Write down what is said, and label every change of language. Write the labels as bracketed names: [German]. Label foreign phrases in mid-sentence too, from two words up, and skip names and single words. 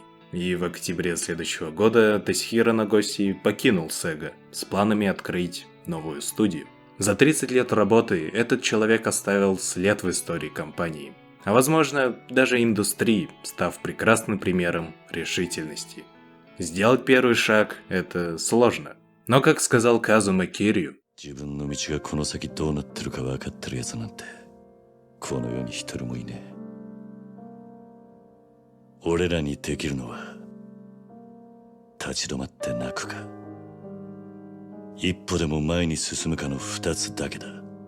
[Russian] И в октябре следующего года Тосихиро Нагоси покинул Sega с планами открыть новую студию. За 30 лет работы этот человек оставил след в истории компании. А возможно, даже индустрии, став прекрасным примером решительности. Сделать первый шаг – это сложно. Но, как сказал Казума Кирью, [Japanese] 自分の道がこの先どうなってるか分かってるやつなんてこの世に一人もいねえ。俺らにできるのは立ち止まって泣くか一歩でも前に進むかの二つだけだ。